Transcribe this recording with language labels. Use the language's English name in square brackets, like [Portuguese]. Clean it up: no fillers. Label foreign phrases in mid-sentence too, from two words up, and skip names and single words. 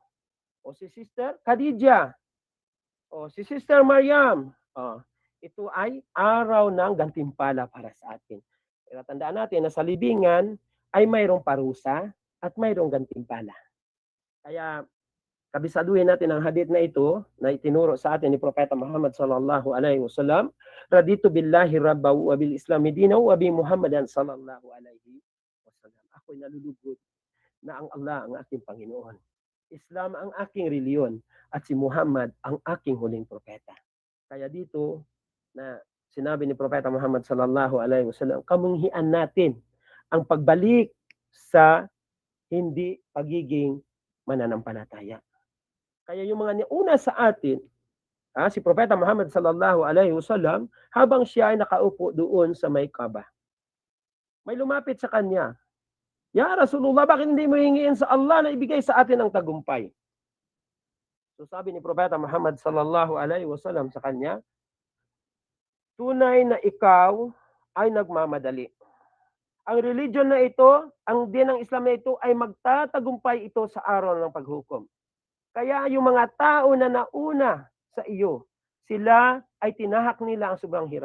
[Filipino] O si Sister Khadija. O si Sister Mariam. Ito ay araw ng gantimpala para sa atin. Kaya tandaan natin na sa libingan ay mayroong parusa at mayroong gantimpala. Kaya kabisaduhin natin ang hadith na ito na itinuro sa atin ni Propeta Muhammad [Arabic] صلى الله عليه وسلم, رضيت بالله ربا وبالإسلام دينا وبمحمد صلى الله عليه وسلم. [Filipino] Ako'y nalulugod na ang Allah ang aking Panginoon. Islam ang aking reliyon at si Muhammad ang aking huling propeta. Kaya dito na sinabi ni Propeta Muhammad [Arabic] صلى الله عليه وسلم, [Filipino] kamunghian natin ang pagbalik sa hindi pagiging mananampalataya. Kaya yung mga una sa atin, si Propeta Muhammad [Arabic] صلى الله عليه وسلم, [Filipino] habang siya ay nakaupo doon sa may Kaaba, may lumapit sa kanya, [Arabic] يا رسول الله, [Filipino] bakit hindi mo hingiin sa Allah na ibigay sa atin ang tagumpay? So sabi ni Propeta Muhammad [Arabic] صلى الله عليه وسلم [Filipino] sa kanya, tunay na ikaw ay nagmamadali. Ang religion na ito, ang din ng Islam na ito ay magtatagumpay ito sa araw ng paghukom. Kaya yung mga tao na nauna sa iyo, sila ay tinahak nila ang sobrang hirap.